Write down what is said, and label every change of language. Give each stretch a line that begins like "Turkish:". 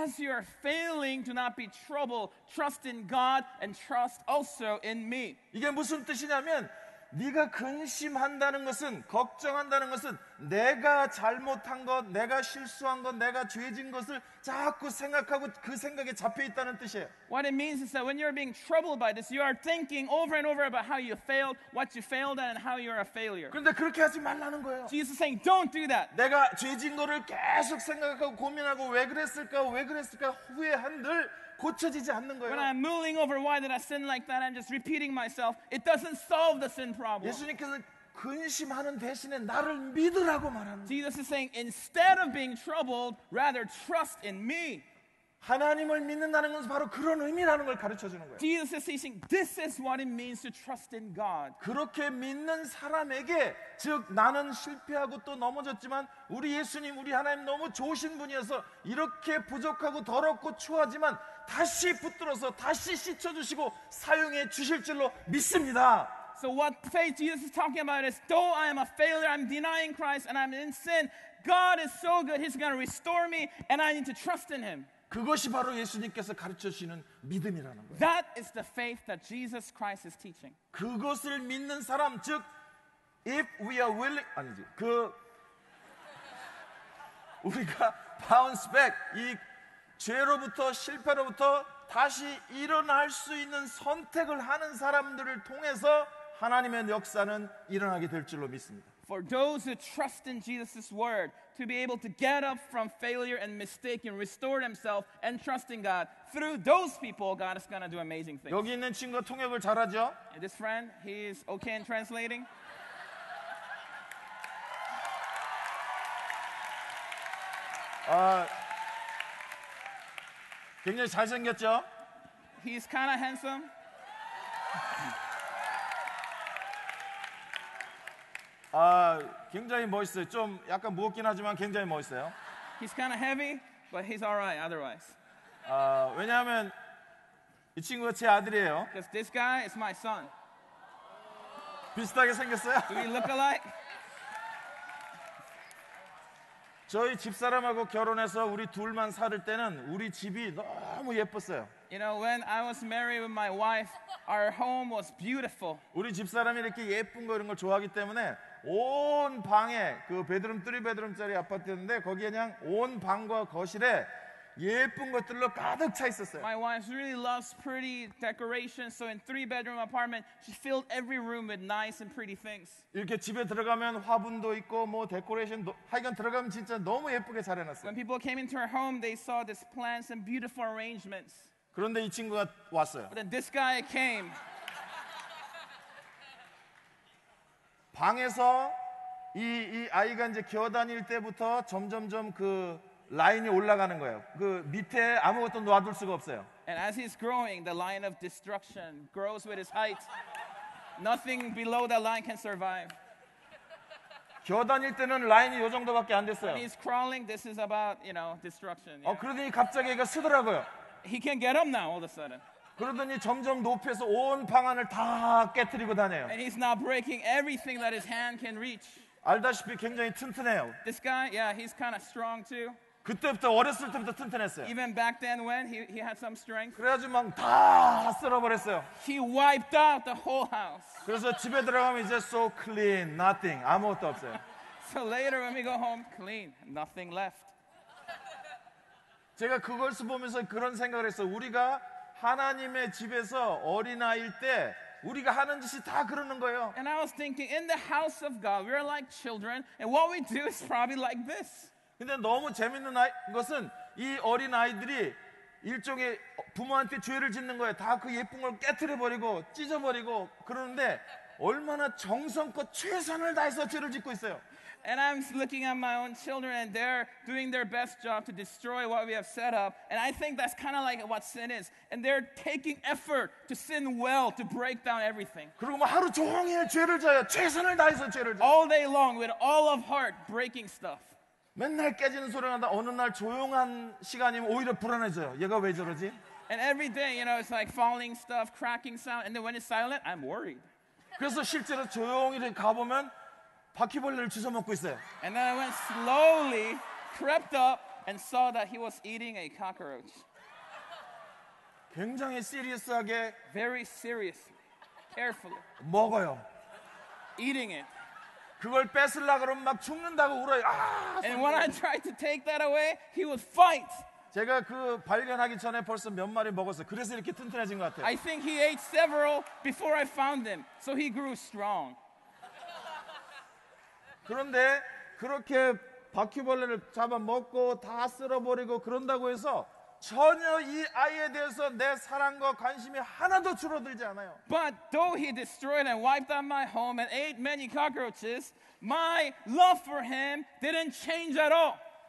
English: As you are failing, do not be troubled. Trust in God and trust also in me.
Korean: 이게 무슨 뜻이냐면 네가 근심한다는 것은, 걱정한다는 것은 내가 잘못한 것, 내가 실수한 것, 내가 죄진 것을 자꾸 생각하고 그 생각에 잡혀 있다는 뜻이에요.
English: What it means is that when you're being troubled by this, you are thinking over and over about how you failed, what you failed at, and how you're a failure.
Korean: 그런데 그렇게 하지 말라는 거예요.
English: Jesus is saying, don't do that.
Korean: 내가 죄진 거를 계속 생각하고 고민하고 왜 그랬을까 후회한들 고쳐지지 않는
English: When I'm mulling over why did I sin like that and just repeating myself, it doesn't solve the sin problem.
Korean: 예수님께서 근심하는 대신에 나를 믿으라고 말하는 거예요.
English: Jesus is saying, instead of being troubled, rather trust in me.
Korean: 하나님을 믿는다는 것은 바로 그런 의미라는 걸 가르쳐 주는 거예요.
English: Jesus is teaching, this is what it means to trust in God.
Korean: 그렇게 믿는 사람에게, 즉 나는 실패하고 또 넘어졌지만 우리 예수님, 우리 하나님 너무 좋으신 분이어서 이렇게 부족하고 더럽고 추하지만 다시 붙들어서 다시 씻어주시고 사용해 주실 줄로 믿습니다.
English: So what faith Jesus is talking about is, though I am a failure, I'm denying Christ, and I'm in sin, God is so good, He's going to restore me, and I need to trust in Him.
Korean: 그것이 바로 예수님께서 가르쳐 주시는 믿음이라는 거예요.
English: That is the faith that Jesus Christ is teaching.
Korean: 그것을 믿는 사람, 즉
English: if we are willing,
Korean: 아니지, 우리가
English: bounce back,
Korean: 이 죄로부터 실패로부터 다시 일어날 수 있는 선택을 하는 사람들을 통해서 하나님의 역사는 일어나게 될 줄로 믿습니다.
English: For those who trust in Jesus' word, to be able to get up from failure and mistake and restore themselves and trust in God, through those people, God is going to do amazing things.
Korean: 여기 있는 친구가 통역을 잘하죠?
English: And this friend, he is okay in translating.
Korean: 굉장히 잘생겼죠?
English: He's kind of handsome.
Korean: 굉장히 멋있어요. 좀 약간 무겁긴 하지만 굉장히 멋있어요.
English: He's kind of heavy, but he's all right otherwise.
Korean: 왜냐하면 이 친구가 제 아들이에요.
English: Because this guy is my son.
Korean: 비슷하게 생겼어요.
English: Do we look alike?
Korean: 저희 집사람하고 결혼해서 우리 둘만 살을 때는 우리 집이 너무 예뻤어요.
English: You know, when I was married with my wife, our home was beautiful.
Korean: 우리 집사람이 이렇게 예쁜 거 이런 걸 좋아하기 때문에 온 방에, 그 베드룸 3베드룸짜리 아파트였는데 거기에 그냥 온 방과 거실에 예쁜 것들로 가득 차 있었어요.
English: My wife really loves pretty decorations, so in 3-bedroom apartment, she filled every room with nice and pretty things.
Korean: 이렇게 집에 들어가면 화분도 있고 뭐 데코레이션도, 하여간 들어가면 진짜 너무 예쁘게 잘 해놨어요.
English: When people came into her home, they saw these plants and beautiful arrangements.
Korean: 그런데 이 친구가 왔어요.
English: But then this guy came.
Korean: 방에서 이 아이가 이제 기어다닐 때부터 점점점 그 라인이 올라가는 거예요. 그 밑에 아무것도 놔둘 수가 없어요.
English: And as he's growing, the line of destruction grows with his height. Nothing below that line can survive.
Korean: 기어다닐 때는 라인이 요 정도밖에 안 됐어요.
English: When he's crawling, this is about, destruction. Yeah.
Korean: 그러더니 갑자기 얘가 쓰더라고요.
English: He can get up now all of a sudden.
Korean: 그러더니 점점 높여서 온 방안을 다 깨트리고 다녀요.
English: And he's now breaking everything that his hand can reach.
Korean: 알다시피 굉장히 튼튼해요.
English: This guy, yeah, he's kind of strong too.
Korean: 그때부터 어렸을 때부터 튼튼했어요.
English: Even back then when he had some strength.
Korean: 그래가지고 막 다 쓸어버렸어요.
English: He wiped out the whole house.
Korean: 그래서 집에 들어가면 이제
English: so clean, nothing,
Korean: 아무것도 없어요.
English: So later when we go home, clean, nothing left.
Korean: 제가 그것을 보면서 그런 생각을 했어요. 우리가 하나님의 집에서 어린아이일 때 우리가 하는 짓이 다 그러는 거예요.
English: And I was thinking, in the house of God, we're like children, and what we do is probably like this.
Korean: 근데 너무 재밌는 것은 이 어린아이들이 일종의 부모한테 죄를 짓는 거예요. 다 그 예쁜 걸 깨트려버리고 찢어버리고 그러는데 얼마나 정성껏 최선을 다해서 죄를 짓고 있어요.
English: And I'm looking at my own children, and they're doing their best job to destroy what we have set up. And I think that's kind of like what sin is. And they're taking effort to sin well, to break down everything.
Korean: 그리고 뭐 하루 종일 죄를 져요. 최선을 다해서 죄를 져요.
English: All day long, with all of heart, breaking stuff.
Korean: 맨날 깨지는 소리가 나다 어느 날 조용한 시간이면 오히려 불안해져요. 얘가 왜 저러지?
English: And every day, it's like falling stuff, cracking sound. And then when it's silent, I'm worried.
Korean: 그래서 실제로 조용히 가보면 바퀴벌레를 주워 먹고 있어요.
English: And then I went slowly, crept up, and saw that he was eating a cockroach.
Korean: 굉장히 시리어스하게
English: Very seriously, carefully.
Korean: 먹어요.
English: eating it.
Korean: 그걸 뺏으려고 그러면 막 죽는다고 울어요.
English: And when I tried to take that away, he would fight.
Korean: 제가 그 발견하기 전에 벌써 몇 마리 먹었어요. 그래서 이렇게 튼튼해진 것 같아요.
English: I think he ate several before I found him, so he grew strong.
Korean: 그런데 그렇게 바퀴벌레를 잡아먹고 다 쓸어버리고 그런다고 해서 전혀 이 아이에 대해서 내 사랑과 관심이 하나도 줄어들지 않아요.
English: But though he destroyed and wiped out my home and ate many cockroaches, my love for him didn't change at all.